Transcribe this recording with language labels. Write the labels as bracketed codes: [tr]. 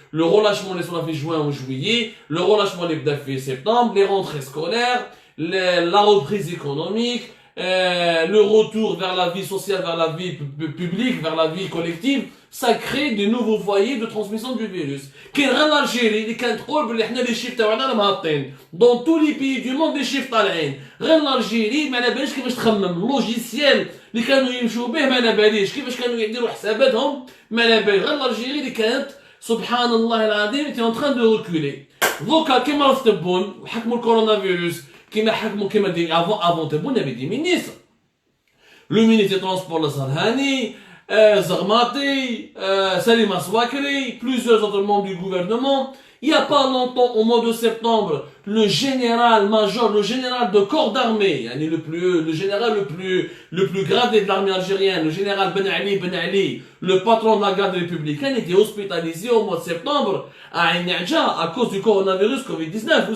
[fr] Le relâchement les soins juin ou juillet, le relâchement les fait septembre, les rentrées scolaires, la reprise économique, le retour vers la vie sociale, vers la vie publique, vers la vie collective, ça crée de nouveaux foyers de transmission du virus. l'Algérie, les chiffres dans tous les pays du monde, les chiffres [ar] طالعين. غير l'Algérie, ما على باليش كيفاش تخمم. اللوجيسيال اللي كانوا يمشوا به ما على باليش كيفاش كانوا يديروا حساباتهم ما على بالي. غير l'Algérie اللي كانت سبحان الله العظيم [fr] était en train de reculer. [ar] دوكا كيما راهم تبون وحكموا الكورونا فيروس كيما حكموا كيما دي avant تبون [fr] avait des ministres. Le ministre des Transports Sarhani, Zarmati, Salim Aswakri, plusieurs autres membres du gouvernement. Il n'y a pas longtemps, au mois de septembre, le général-major, le général de corps d'armée, le général le plus gradé de l'armée algérienne, le général Ben Ali, le patron de la garde républicaine, était hospitalisé au mois de septembre à Ain Nadja à cause du coronavirus Covid-19.